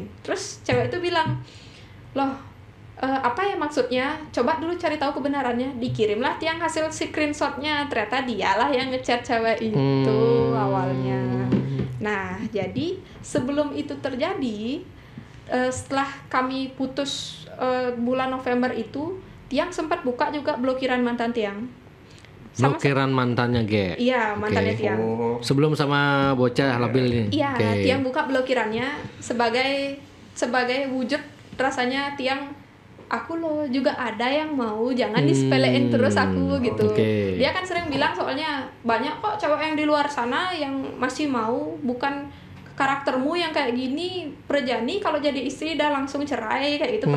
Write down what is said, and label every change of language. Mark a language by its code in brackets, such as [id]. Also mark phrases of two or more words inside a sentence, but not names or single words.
[id] Terus cewek itu bilang, loh apa ya maksudnya, coba dulu cari tahu kebenarannya. Dikirimlah Tiang hasil screenshotnya, ternyata dialah yang ngechat cewek itu awalnya. Nah jadi sebelum itu terjadi, setelah kami putus bulan November itu, Tiang sempat buka juga blokiran mantan Tiang. Blokiran mantannya Ge. Iya, mantannya Tiang. Sebelum sama bocah labil ini. Iya, Tiang buka blokirannya sebagai wujud rasanya Tiang, aku loh juga ada yang mau, jangan disepelein terus aku gitu. Dia kan sering bilang soalnya banyak kok cewek yang di luar sana yang masih mau, bukan karaktermu yang kayak gini, Perjani kalau jadi istri udah langsung cerai kayak gitu.